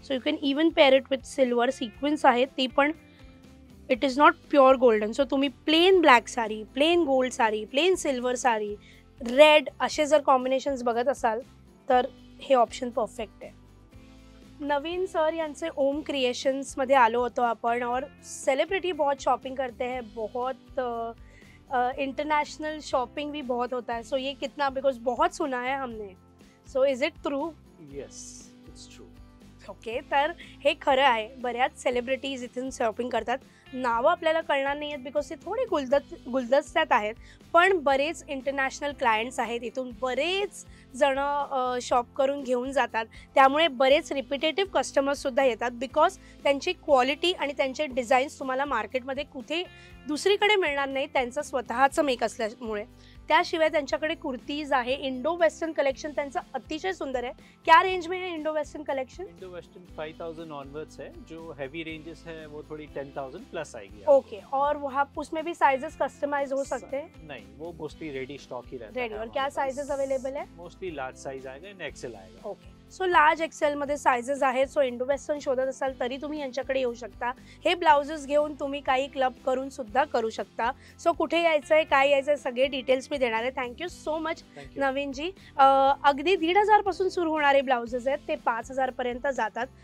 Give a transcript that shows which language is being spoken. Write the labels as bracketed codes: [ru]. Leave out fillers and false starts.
[en] So you can even pair it with silver. [mr] Sequence आहेत ती पण, [en] It is not pure golden. [mr] So तुम्ही plain black sari, plain gold sari, plain silver sari, red असे जर combinations बघत असाल तर हे ऑप्शन परफेक्ट आहे. नवीन सर यांचे ओम क्रिएशंसमध्ये आलो होतो आपण. [hi] और सेलिब्रिटी बहुत शॉपिंग करते हैं, बहुत इंटरनेशनल शॉपिंग भी बहुत होता है. सो ये कितना, बिकॉज बहुत सुना है हमने. [en] So is it true? Yes, it's true. [mr] Okay, तर हे खरं आहे. बऱ्याच सेलिब्रिटीज इथून शॉपिंग करतात. नावं आपल्याला कळणार नाही आहेत बिकॉज ते थोडे गुलदस्त्यात आहेत, पण बरेच इंटरनॅशनल क्लायंट्स आहेत. इथून बरेच जणं शॉप करून घेऊन जातात. त्यामुळे बरेच रिपिटेटिव्ह कस्टमर्ससुद्धा येतात बिकॉज त्यांची क्वालिटी आणि त्यांचे डिझाईन्स तुम्हाला मार्केटमध्ये कुठे दुसरीकडे मिळणार नाही, त्यांचं स्वतःचं मेक असल्यामुळे. त्याशिवाय त्यांच्याकडे कुर्तीज आहे. इंडो वेस्टर्न कलेक्शन त्यांचं अतिशय सुंदर आहे. [hi] क्या रेंज में है Indo western collection? Indo western 5000 onwards है. जो हैवी रेंजेस है वो थोड़ी 10000 प्लस आएगी. ओके, और वहाँ उसमें भी साइजेस कस्टमाइज हो सकते हैं? नहीं, वो मोस्टली रेडी स्टॉक ही रहता रेडी. है. और क्या साइजेस अवेलेबल है? मोस्टली लार्ज साइज आएगा, इन एक्सेल आएगा. [en] okay, [mr] सो लार्ज एक्सेलमध्ये सायझेस आहेत. सो इंडो वेस्टर्न शोधत असाल तरी तुम्ही यांच्याकडे येऊ शकता. हे ब्लाउजेस घेऊन तुम्ही काही क्लब करून सुद्धा करू शकता. सो कुठे यायचं आहे, काय यायचं आहे, सगळे डिटेल्स मी देणार आहे. Thank you so much Naveenji. अगदी 1,500 पासून सुरू होणारे ब्लाउजेस आहेत ते 5,000 पर्यंत जातात.